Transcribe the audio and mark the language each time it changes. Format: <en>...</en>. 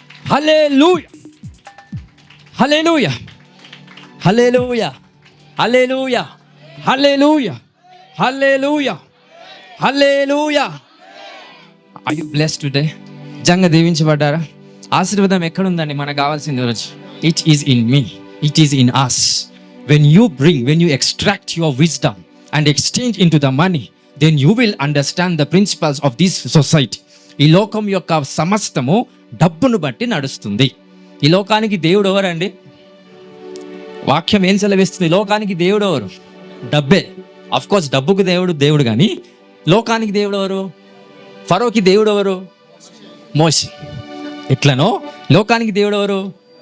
<te>Hallelujah, hallelujah, hallelujah, hallelujah, hallelujah, hallelujah, hallelujah.</te> <en>Are you blessed today?</en> <te>Janga దీవించబడ్డారా? ఆశీర్వాదం ఎక్కడుందండి? మనకు కావాల్సింది రోజు</te> <en>It is in me, it is in us. When you extract your wisdom and exchange into the money, then you will understand the principles of this society.</en> <te>ఈ లోకం యొక్క సమస్తము డబ్బును బట్టి నడుస్తుంది. ఈ లోకానికి దేవుడు ఎవరండి? వాక్యం ఏం సెలవిస్తుంది? లోకానికి దేవుడు ఎవరు? డబ్బే.</te> <en>of course</en> <te>డబ్బుకు దేవుడు కానీ లోకానికి దేవుడు ఎవరు? ఫరోకి దేవుడు ఎవరు? మోషే. ఎట్లనో లోకానికి దేవుడు ఎవరు?</te>